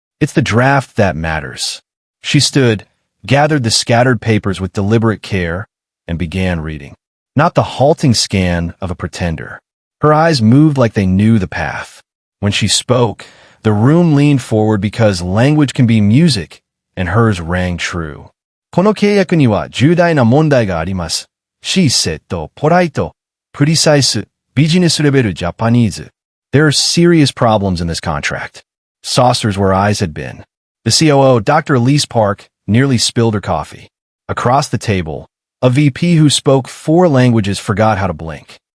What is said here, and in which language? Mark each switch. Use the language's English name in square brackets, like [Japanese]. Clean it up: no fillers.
[English] "It's the draft that matters." She stood, gathered the scattered papers with deliberate care, and began reading. Not the halting scan of a pretender. Her eyes moved like they knew the path. When she spoke, the room leaned forward because language can be music, and hers rang true. [Japanese] "この契約には重大な問題があります。 [English] She said to polite, precise, business level Japanese. There are serious problems in this contract." Saucers where eyes had been. The COO, Dr. Elise Park, nearly spilled her coffee. Across the table, a VP who spoke 4 languages forgot how to blink.